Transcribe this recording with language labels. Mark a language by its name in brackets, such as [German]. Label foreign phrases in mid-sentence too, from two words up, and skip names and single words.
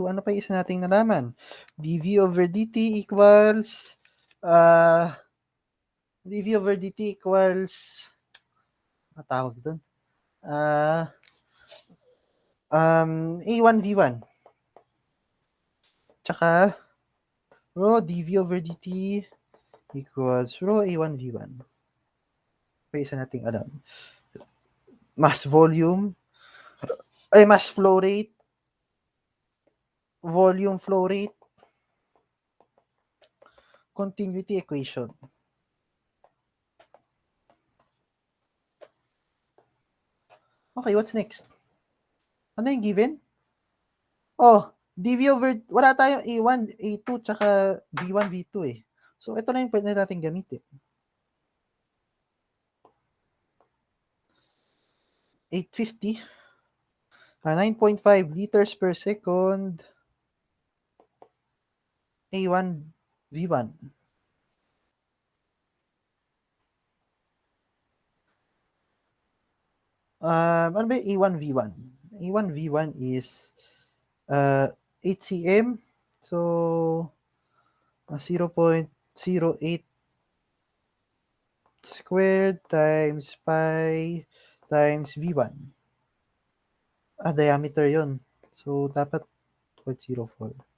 [Filipino] Ano pa yung isa nating nalaman? [English] dV over dt equals dV over dt equals [Filipino] matawag doon. [English] A1V1. Tsaka rho dV over dt equals rho A1V1. [Filipino] Pa isa nating alam. [English] Mass volume, [Filipino] ay [English] mass flow rate, volume flow rate, continuity equation. Okay, what's next? [Filipino] Ano yung given? Oh, [English] dV over, [Filipino] wala tayong A1, A2, tsaka V1, V2 eh. So, ito na yung pwede natin gamitin. [English] 850, 9.5 liters per second, A1, V1. [Filipino] Ano ba yung A1, V1? [English] A1, V1 is 8 cm. So, 0.08 squared times pi times V1. [Filipino] Diameter yon. So, dapat 0.04.